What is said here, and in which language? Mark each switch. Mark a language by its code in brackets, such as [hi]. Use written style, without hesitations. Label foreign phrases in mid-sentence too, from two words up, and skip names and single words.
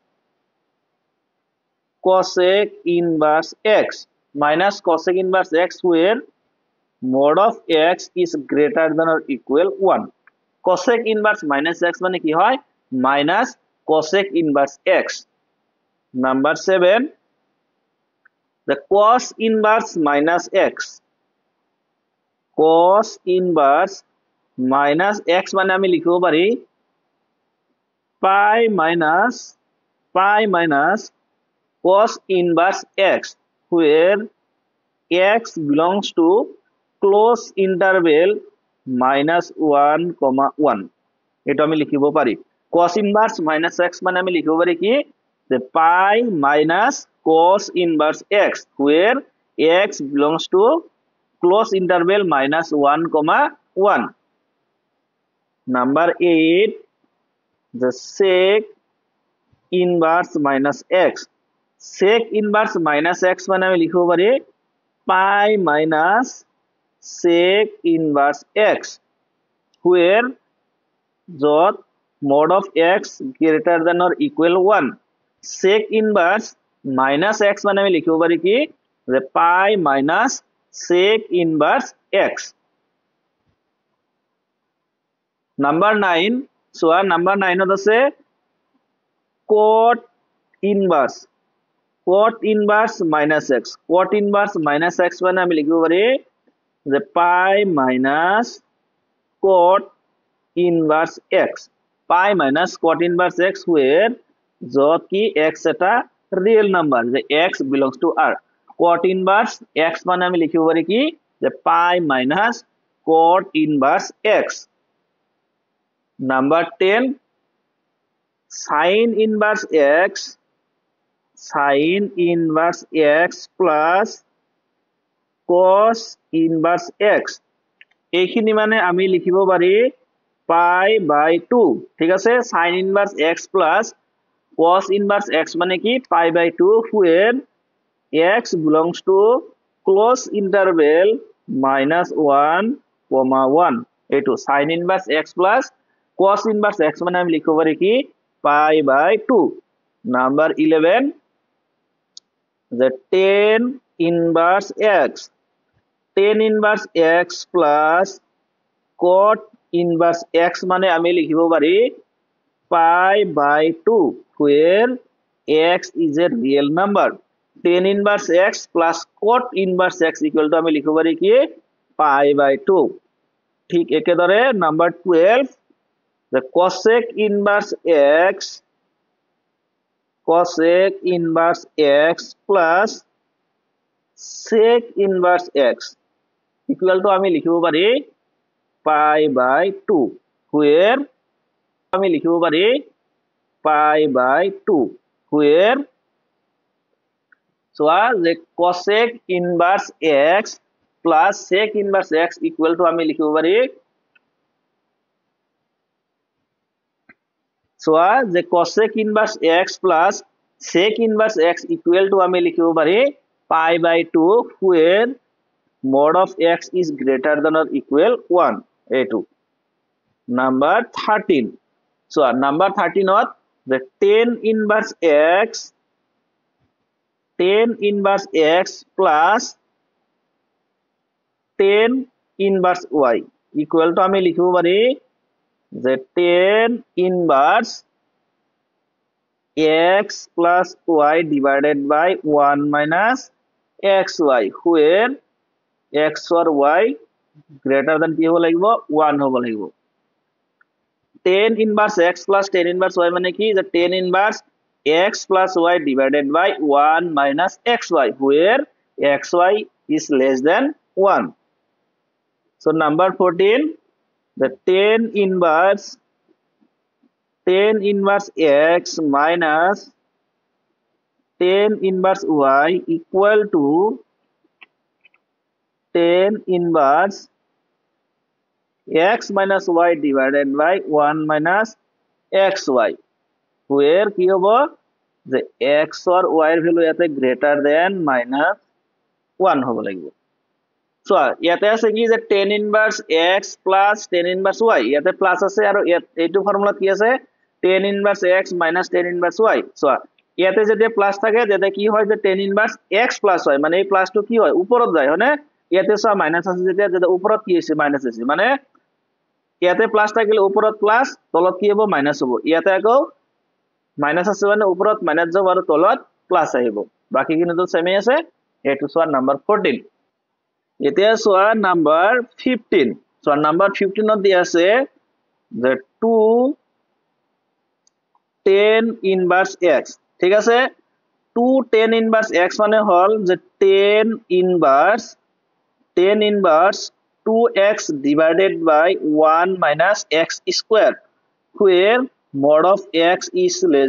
[en] cosec inverse x minus cosec inverse x where mod of x is greater than or equal 1 cosec inverse minus x [as] মানে কি হয় [en] minus cosec inverse x number 7 the cos inverse minus x cos inverse minus x [as] মানে আমি লিখিব পারি [en] pi minus cos inverse x where x belongs to close interval -1, 1 [as] এটা আমি লিখিব পারি [en] cos inverse minus x [as] মানে আমি লিখিব পারি কি যে [en] pi minus cos inverse x where x belongs to close interval -1, 1 number 8 the sec inverse minus x sec inverse minus x [as] মানে আমি লিখিব পারি [en] pi minus sec inverse x where যত mod of x greater than or equal 1 sec inverse minus x [as] মানে আমি লিখিব পারি কি যে [en] pi minus sec inverse x number 9 so number 9 [as] ত আছে [en] cot inverse minus x cot inverse minus x [as] মানে আমি লিখিব পারি যে [en] pi minus cot inverse x pi minus cot inverse x where [as] যত কি [en] x এটা real number যে x belongs to r cot inverse x [as] মানে আমি লিখিব পারি কি যে [en] pi minus cot inverse x number 10 sin inverse x plus cos inverse x [as] এইখিনি মানে আমি লিখিব পারি [en] pi by 2 ঠিক আছে sin inverse x plus cos inverse x [as] মানে কি [en] pi by 2 where x belongs to close interval minus 1 comma 1 এইটো sin inverse x plus cos inverse x [as] মানে আমি লিখিব পারি কি [en] pi by 2 number 11 the tan inverse x plus cot inverse x [as] মানে আমি লিখিব পারি [en] pi by 2 where x is a real number tan inverse x plus cot inverse x equal to [as] আমি লিখিব পারি কি [en] pi by 2 [as] ঠিক একেদরে [en] নাম্বার 12 the cosec inverse x plus sec inverse x equal to [as] আমি লিখিব পারি [en] pi by 2 where [as] আমি লিখিব পারি [en] pi by 2 where so the cosec inverse x plus sec inverse x equal to [as] আমি লিখিব পারি [en] so the cosec inverse x plus sec inverse x equal to [as] আমি লিখিব পারি [en] pi by 2 where mod of x is greater than or equal 1 a2 number 13 so number 13 not the tan inverse x plus tan inverse y equal to [as] আমি লিখিব পারি [en] the tan inverse x plus y divided by 1 minus xy where x or y greater than [as] কি হ'ব লাগিব [en] 1 [as] হ'ব লাগিব [en] tan inverse x plus tan inverse y [as] মানে কি [en] the tan inverse x plus y divided by 1 minus xy where xy is less than 1 so number 14 the tan inverse x minus tan inverse y equal to tan inverse x minus y divided by 1 minus xy where [as] কি হ'ব যে [en] x or y এর ভ্যালু ইয়াতে greater than minus 1 [as] হ'ব লাগিব [en] so [as] ইয়াতে আছে কি যে [en] tan inverse x plus tan inverse y [as] ইয়াতে প্লাস আছে আৰু এইটো ফর্মুলা কি আছে [en] tan inverse x minus tan [as] inverse y so ইয়াতে যদি প্লাস থাকে যেটা কি হয় যে [en] tan inverse x plus y [as] মানে এই প্লাসটো কি হয় উপৰত যায় হয়নে ইয়াতে সব মাইনাস আছে যেটা উপৰত কি আছে মাইনাস আছে মানে ইয়াতে প্লাস থাকিলে উপৰত প্লাস তলত কি হ'ব মাইনাস হ'ব ইয়াতে আকৌ মাইনাস আছে মানে উপৰত মাইনাস যাব আৰু তলত প্লাস আহিব বাকি কিন্তু সেমে আছে এটো [en] so your number 14 [as] এতিয়া [en] so your number 15 so your number 15 [as] ত দিয়া আছে [en] the 2 tan inverse x [as] ঠিক আছে [en] 2 tan inverse x [as] মানে হল যে [en] tan inverse 2x divided by 1 minus x square where mod of x is less